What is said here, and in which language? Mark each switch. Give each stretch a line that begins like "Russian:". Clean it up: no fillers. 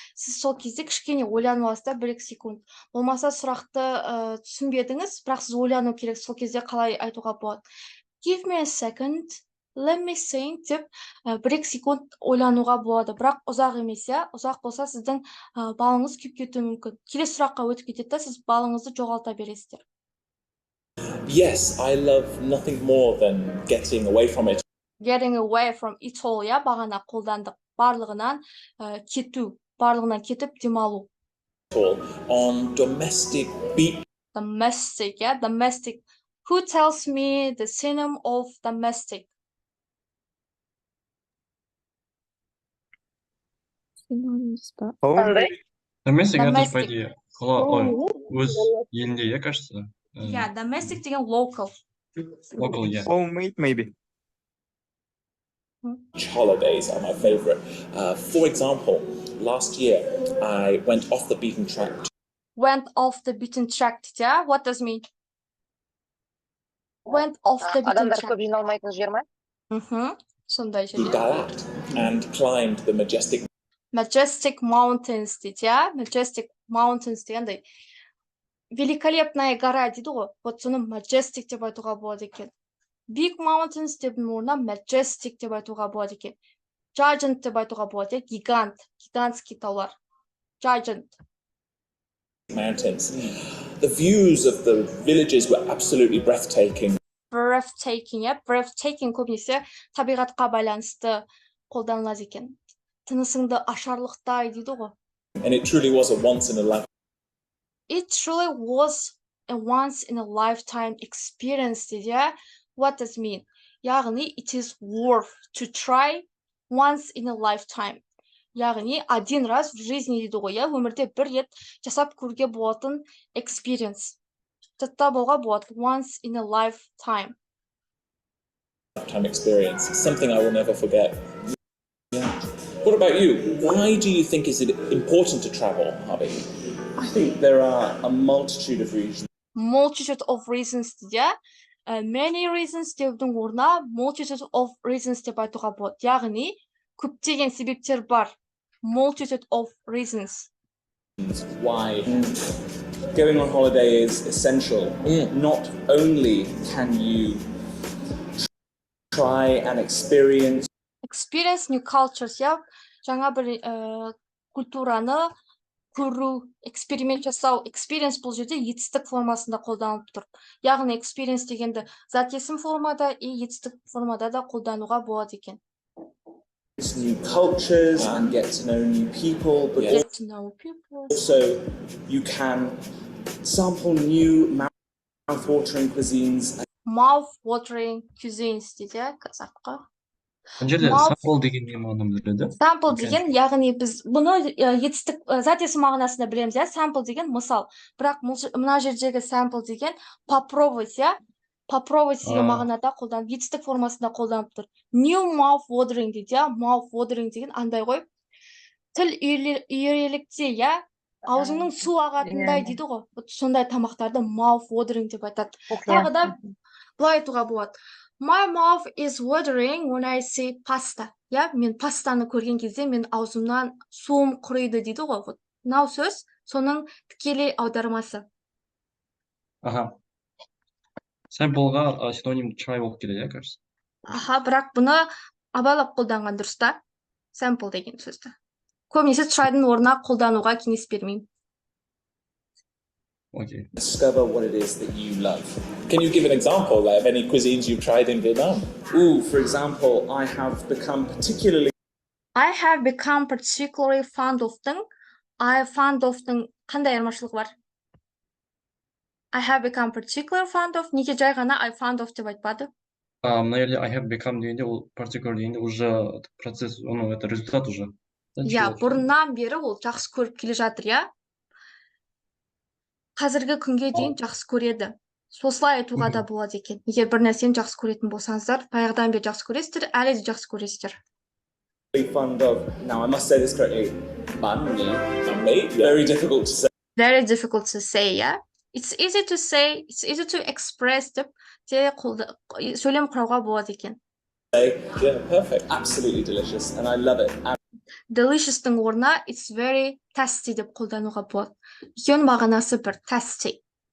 Kazakh: Сіз сол кезде кішкене ойланып аласыз да 1-2 секунд. Болмаса сұрақты түсінбедіңіз, бірақ сіз ойлану керек. Сол кезде қалай айтуға болады.
English: Give me a second. Let me think
Kazakh: деп 1-2 секунд ойлануға болады. Бірақ ұзақ емес, я. Ұзақ болса сіздің балыңыз күйіп кетуі мүмкін. Келесі сұраққа өтіп кетеді да, сіз балыңызды жоғалта бересіздер.
English: Yes, I love nothing more than getting away from it Getting away from it all,
Kazakh: я, бағана қолдандық. Барлығынан кету, барлығынан кетіп демалу.
English: all. On domestic beach. Domestic, yeah, domestic. Who tells me the synonym of domestic?
Kazakh: Synonyms бар.
English: Home, Domestic
Russian: это же, по
English: Domestic.
Russian: идее,
Kazakh: өз елінде, я
Russian: кажется.
English: Yeah, domestic деген local. Local, yeah. homemade, maybe. Beach holidays are my favorite. For example, last year I went off the beaten track Went off the beaten track, yeah? What does mean? Went off the beaten
Kazakh: Адамдар
English: track.
Kazakh: көп жиналмайтын жер ма? Сондай
English: to
Kazakh: жер.
English: Dalat and climbed the Majestic Mountains
Kazakh: дейді, я? Majestic Mountains дегенде
Russian: великолепная гора
Kazakh: дейді ғой. Вот соны Majestic деп айтуға болады екен.
English: Big Mountains
Kazakh: деп орнына Majestic деп айтуға болады екен. Giant деп айтуға болады, я? Гигант,
Russian: гигантский
Kazakh: таулар. Giant.
English: mountains. The views of the villages were absolutely breathtaking. Breathtaking, я?
Kazakh: Breathtaking көбінесе табиғатқа байланысты қолданылады екен. Тынысыңды ашарлықтай дейді ғой.
English: And it truly was a once in a lifetime It truly was a once in a lifetime experience дейді, я? What does mean? Яғни, it is worth to try once in a lifetime.
Kazakh: Яғни,
Russian: один раз в жизни
Kazakh: дейді ғой, я? Өмірде бір рет жасап көруге болатын experience. Жадта болға болады,
English: once in a lifetime. experience. Something I will never forget. What about you? Why do you think is it important to travel, Harvey? I think there are a multitude of reasons. Multitude of reasons
Kazakh: дейді, я?
English: Many reasons
Kazakh: деудің орнына
English: multitude of reasons
Kazakh: деп айтуға болады. Яғни, көптеген себептер бар. Multitude of reasons.
English: Why going on holiday is essential. Not only can you try and experience Experience new cultures,
Kazakh: я? Жаңа бір культураны көру, эксперимент жасау. Experience бұл жерде етістік формасында қолданылып тұр. Яғни experience дегенді зат есім формада и етістік формада да қолдануға болады екен.
English: new cultures and get to know new people, but Get to know people. also you can sample new mouth-watering cuisines. Mouth-watering cuisines
Kazakh: дейді, я? Қазаққа. Мына жерде
English: Mouth-
Kazakh: sample деген не мағынаны біледі? Sample деген, яғни біз бұны етістік зат есім мағынасында білеміз, я? Sample деген мысал. Бірақ мына жердегі sample деген попробовать, я? Попробовать деген мағынада қолданып, етістік формасында қолданып тұр.
English: New mouth-watering
Kazakh: дейді, я? Mouth-watering деген андай ғой. Тіл үйрелікте, я? Аузыңның су ағатындай дейді ғой. Сондай тамақтарды mouth-watering деп айтады. Тағы да былай айтуға болады.
English: My mouth is watering when I see pasta.
Kazakh: Я, мен пастаны көрген кезде мен аузымнан суым құриды дейді ғой. Вот. Мынау сөз соның тікелей аудармасы. Аха. Sampleға синоним try болып келеді,
Russian: я кажется.
Kazakh: Аха, бірақ бұны абайлап қолданған дұрыс та. Sample деген сөзді. Көбінесе tryдың орнына қолдануға кеңес бермеймін. Окей.
English: Discover what it is that you love. Can you give an example of any cuisines you've tried in Vietnam? Ooh, for example, I have become particularly fond of-
Kazakh: тың,
English: I fond of-
Kazakh: тың қандай айырмашылығы бар?
English: I have become particularly fond of,
Kazakh: неге жай ғана
English: I fond of
Kazakh: деп айтпады? Мына жерде I have become дегенде, ол particular дегенде
Russian: уже процесс,
Kazakh: оның
Russian: это результат уже.
Kazakh: Я, бұрыннан бері ол жақсы көріп келе жатыр, я? Қазіргі күнге дейін жақсы көреді. Сослай айтуға да болады екен. Егер бір нәрсені жақсы көретін болсаңыздар, баяғыдан бері жақсы көресіздер, әлі де жақсы көресіздер.
English: Really fond of, now I must say this correctly, banh mi, very difficult to say. Very difficult to say, yeah. It's easy to say, it's easy to express деп те сөйлем құрауға болады екен. Yeah, perfect. Absolutely delicious, and I love it.
Kazakh: Delicious-тың орнына
English: it's very tasty
Kazakh: деп қолдануға болады. Екеуінің мағынасы бір tasty.